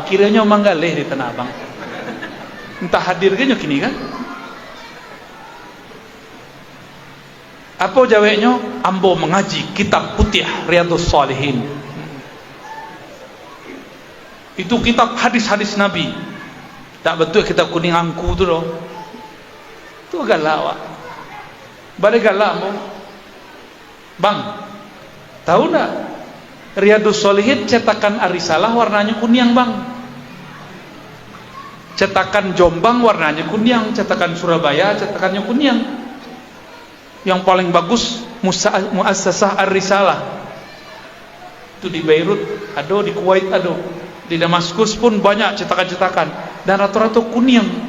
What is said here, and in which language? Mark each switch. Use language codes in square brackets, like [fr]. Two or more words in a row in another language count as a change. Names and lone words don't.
[min] Kiranya manggaleh di Tanah Abang. Entah hadirnya kini kan? [id] Apa jawabnya? Ambo mengaji kitab putih Riyadhus Shalihin. Itu kitab hadis-hadis Nabi. [min] Tak betul kitab kuning angku tu loh. Tu galak wak. [id] Bade galak mo. Bang, tahu tak Riyadhus Shalihin cetakan Arisalah warnanya kuning bang. Cetakan Jombang warnanya kuning, cetakan Surabaya cetakannya kuning. Yang paling bagus Muassasah Ar-Risalah. Itu di Beirut ada, di Kuwait ada, di Damaskus pun banyak cetakan-cetakan dan rata-rata kuning.